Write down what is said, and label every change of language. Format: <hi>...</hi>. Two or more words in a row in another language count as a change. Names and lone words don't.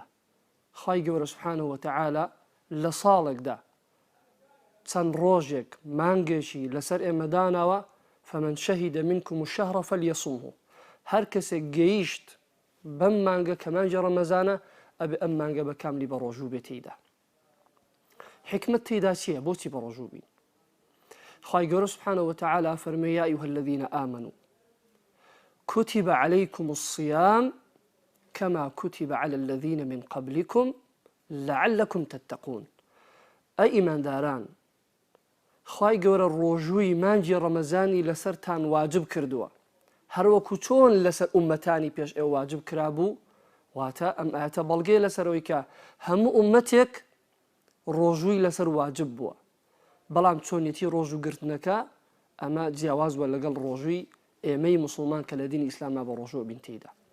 <ckb>خوای گەورە</ckb> <ar>سوبحانەه وتەعالە</ar> <ckb>لە ساڵێکدا چەند ڕۆژێک مانگێکی لەسەر ئێمە داناوە،</ckb> <ar>فەمەن شەهیدە منکم الشەهڕ فەلیەصومه.</ar> <ckb>هەر کەسێک گەیشت بەم مانگە کە مانگی ڕەمەزانە ئەبێ ئەم مانگە بە کاملی بەڕۆژوو بێت تێیدا. حکمت تێیدا چییە؟ بۆچی بەڕۆژوو بین؟ خوای گەورە</ckb> <ar>سوبحانەه وتەعالە</ar> <ckb>فەرمێ</ckb> <ar>یا ئەیها الذین ئامنوا كتب عليكم الصيام كما كتب على الذين من قبلكم لعلكم تتقون.</ar> <ckb>ئەی ئیمانداران، خوای گەورە ڕۆژووی مانگی ڕەمەزانی لەسەرتان واجب کردووە، هەروەکو چۆن لەسەر ئومەتانی پێش ئێوە واجب کرابوو. واتە ئەم ئاەتە بەڵگەیە لەسەرەوەی کە هەموو ئومەتێک ڕۆژووی لەسەر واجب بووە، بەڵام چۆنیەتی ڕۆژوگرتنەکە ئەمە جیاواز بووە لەگەڵ ڕۆژووی ئێمەی موسڵمان کە لە دینی ئیسلامە بە ڕۆژوو بین تێیدا.</ckb>